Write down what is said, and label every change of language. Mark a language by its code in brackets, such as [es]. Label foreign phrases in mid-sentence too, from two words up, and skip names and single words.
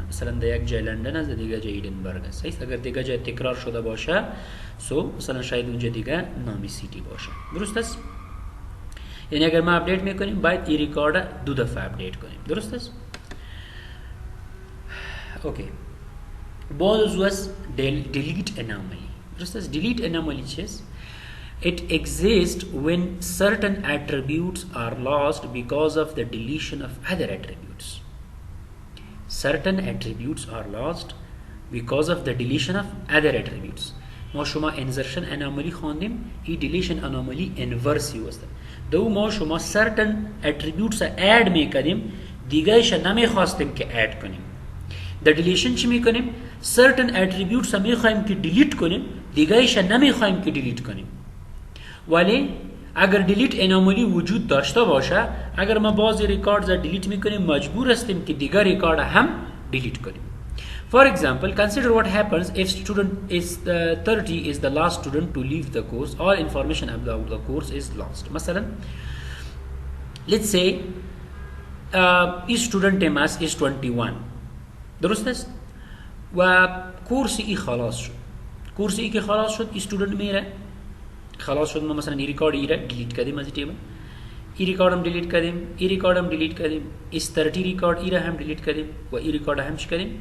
[fa] مثلا در یک جای لندن است، در دیگه جای ایدنبرگ است. اگر دیگه جای تکرار شده باشه مثلا شاید اونجا دیگه نامی سیتی باشه. درست است؟ یعنی اگر ما اپدیت میکنیم باید این ریکارد دو دفعه اپدیت کنیم. درست است؟ اوکی. باز از [en] delete anomaly. [fa] درست است؟ [en] delete anomaly [fa] چیست؟ [en] It exists when certain attributes are lost because of the deletion of other attributes. Certain attributes are lost because of the deletion of other attributes. [fa] ما شما [en] insertion anomaly [fa] خواندیم، این [en] deletion anomaly inverse [fa] هست. دو ما شما [en] certain attributes add [fa] میکنیم، دیگهش نمیخواستیم که add کنیم. در deletion چی میکنیم؟ [en] certain attributes [fa] میخوایم که delete کنیم، دیگهش نمیخوایم که delete کنیم. ولی اگر [en] delete anomaly [fa] وجود داشته باشه، اگر ما بعضی [en] records delete [fa] میکنیم مجبور هستیم که دیگر ریکارد هم دیلیت کنیم. [en] For example, consider what happens if student is 30 is the last student to leave the course. All information about the course is lost. مثلا let's say student mass is 21. [fa] درست است؟ و کورس ای خلاص شد. کورس ای که خلاص شد استودنت میره خلاص شد. ما مثلا این ریکارد ای را دیلیت کردیم از تیبل، این ریکارد هم دیلیت کردیم، این ریکارد هم دیلیت کردیم، اس 30 ریکارد ای را هم دیلیت کردیم و این ریکارد هم چی کردیم؟